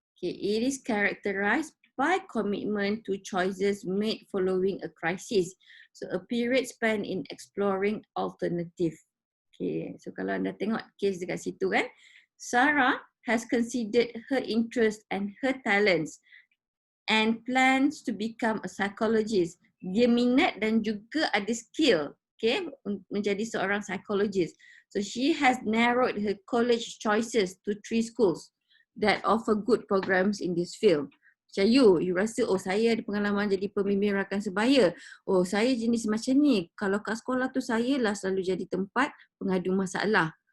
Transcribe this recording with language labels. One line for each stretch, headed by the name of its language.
English: Okay, it is characterized by commitment to choices made following a crisis. So a period spent in exploring alternative. Okay, so
Malay: kalau anda tengok case dekat situ kan,
English: Sarah has considered her interest and her talents and plans to become a psychologist.
Malay: Dia minat dan juga ada skill, okay, menjadi seorang psychologist.
English: So she has narrowed her college choices to 3 schools that offer good programs in this field.
Malay: Macam you rasa, oh saya ada pengalaman jadi pembimbing rakan sebaya. Oh saya jenis macam ni. Kalau kat sekolah tu saya lah selalu jadi tempat pengadu masalah.